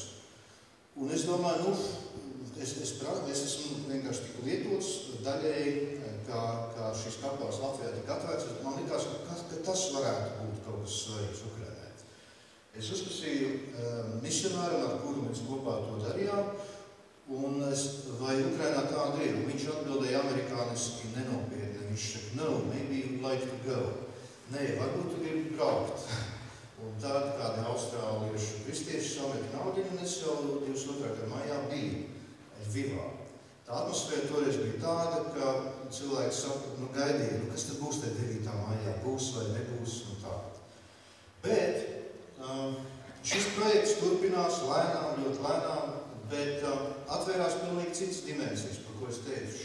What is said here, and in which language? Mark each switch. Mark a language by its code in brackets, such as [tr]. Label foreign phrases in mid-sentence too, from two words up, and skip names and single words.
[lv] Un es domāju, es esmu vienkārši tik lietots daļēji, kā šīs kapelas Latvijā tik atvērts. Man likās, ka tas varētu būt kaut kas svarīgs Ukrainai. Es uzprasīju misionāram, ar kuru mēs kopā to darījām, un vai Ukrainā tāda ir. Viņš atbildēja amerikāniski nenopietni. Viņš saka, no, [en] maybe you'd like to go. [lv] Nē, varbūt tu gribi braukt. Un tad kādi austrāliešu kristieši samet naudiņu, un es jau 22. maijā biju Vivā. Tā atmosfēra toreiz bija tāda, ka cilvēki gaidīja, kas tad būs te 9. maijā, būs vai nebūs, un tā. Bet šis projekts turpinās lēnām, ļoti lēnām, bet atvērās pilnīgi citas dimensijas, par ko es teicu.